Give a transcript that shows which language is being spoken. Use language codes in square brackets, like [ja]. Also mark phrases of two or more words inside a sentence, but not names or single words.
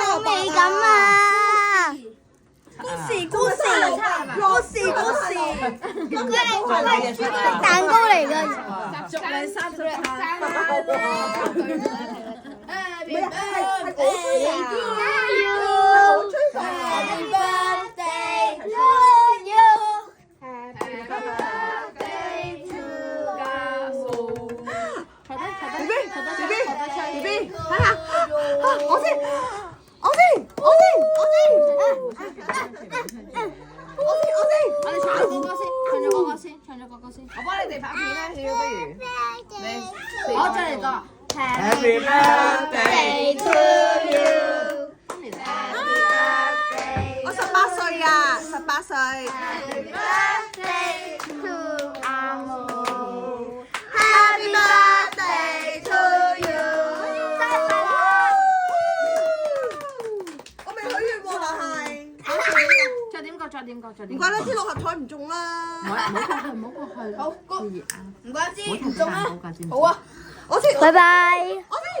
[yue] 好味咁啊！故事，蛋糕嚟㗎。祝你生日快樂！係我吹啊！我吹㗎。 [en] Happy birthday to you. Happy birthday to [yue] BB，睇下，我先，我哋唱咗歌先，我幫你哋拍片啦，要不如你，我再嚟個 [en] Happy birthday to you. [yue] 我18歲啊，18歲。 [en] Happy birthday to 阿母。 Happy birthday to you！ [yue] 我未許願喎，但係再點個，唔怪得知六合彩唔中啦。唔好過去，好，唔唔怪之好中啊，好啊！我先，拜拜。